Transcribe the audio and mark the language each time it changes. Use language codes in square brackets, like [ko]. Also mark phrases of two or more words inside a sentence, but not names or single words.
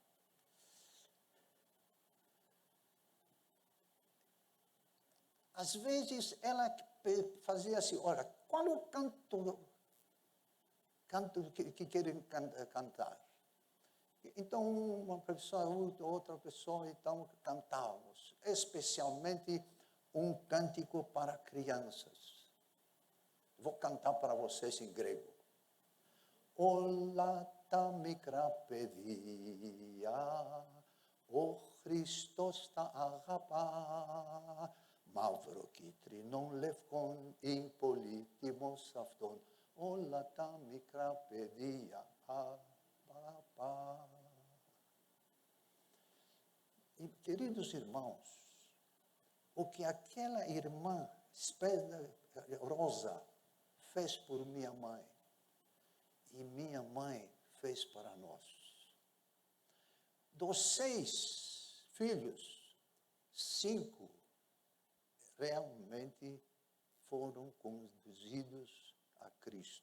[pt] Às vezes ela fazia assim: olha, qual o canto que querem cantar? Então, uma pessoa, outra pessoa, então cantávamos, especialmente um cântico para crianças. Vou cantar para vocês em grego. [el] Όλα τα μικρά παιδιά, ο Χριστός τα αγαπά, μαύρο κίτρινον λευκόν, είναι πολύτιμος αυτόν, όλα τα μικρά παιδιά, αγαπά. [pt] E, queridos irmãos, o que aquela irmã Rosa fez por minha mãe, e minha mãe fez para nós. Dos 6 filhos, 5 realmente foram conduzidos a Cristo.